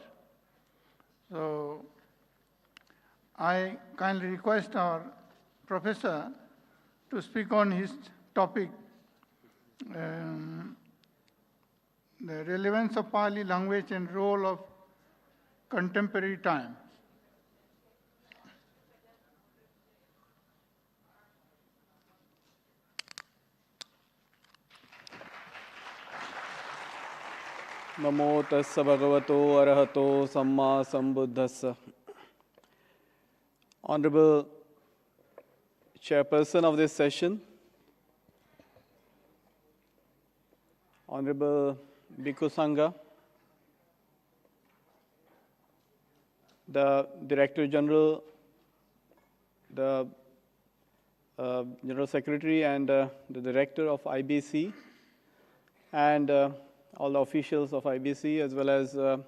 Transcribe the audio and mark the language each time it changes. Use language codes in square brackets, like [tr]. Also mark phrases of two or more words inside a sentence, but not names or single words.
[en] So I kindly request our professor to speak on his topic, the relevance of Pali language and role of contemporary time. [pi] Namo tassa bhagavato arahato samma sambuddhassa. [en] Honorable chairperson of this session, Honorable [pi] Bhikkhu Sangha, [en] the Director General, the General Secretary and the Director of IBC, and all the officials of IBC, as well as